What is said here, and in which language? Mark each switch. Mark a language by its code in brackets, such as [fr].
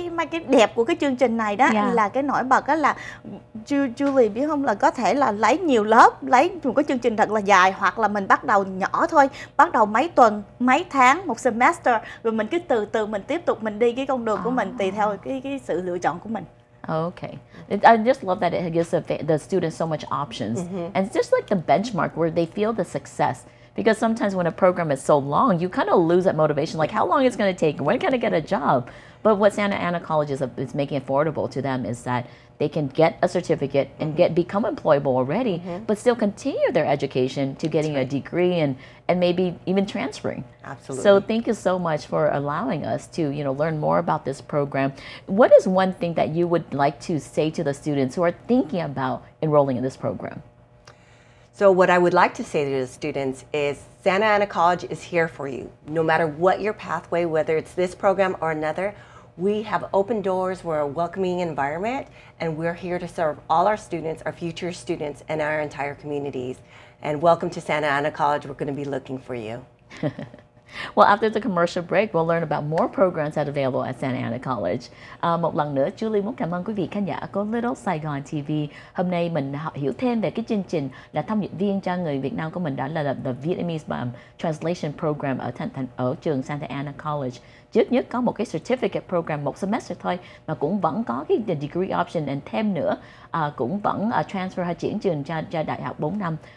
[vi] Cái đẹp của cái chương trình này đó là cái nổi bật đó là Julie biết không, là có thể là lấy nhiều lớp, lấy một cái chương trình thật là dài, hoặc là mình bắt đầu nhỏ thôi, bắt đầu mấy tuần, mấy tháng, một semester, rồi mình cứ từ từ mình tiếp tục mình đi cái con đường của mình tùy theo cái sự lựa chọn của mình. [en] Okay. I just love that it gives the students so much options. And it's just like the benchmark where they feel the success. Because sometimes when a program is so long, you kind of lose that motivation, like how long it's going to take, when can I get a job? But what Santa Ana College is making affordable to them is that they can get a certificate and become employable already, but still continue their education to getting a degree and maybe even transferring. Absolutely. So thank you so much for allowing us to learn more about this program. What is one thing that you would like to say to the students who are thinking about enrolling in this program? So what I would like to say to the students is Santa Ana College is here for you. No matter what your pathway, whether it's this program or another, we have open doors, we're a welcoming environment, and we're here to serve all our students, our future students, and our entire communities. And welcome to Santa Ana College. We're going to be looking for you. Well, after the commercial break, we'll learn about more programs that are available at Santa Ana College. [vi] Một lần nữa, Julie muốn cảm ơn quý vị khán giả của Little Saigon TV. Hôm nay mình hiểu thêm về cái chương trình là thông dịch viên cho người Việt Nam của mình, đó là the Vietnamese Translation Program ở trường Santa Ana College. Trước nhất có một cái certificate program một semester thôi, mà cũng vẫn có cái degree option and thêm nữa, cũng vẫn transfer hay chuyển trường cho đại học 4 năm.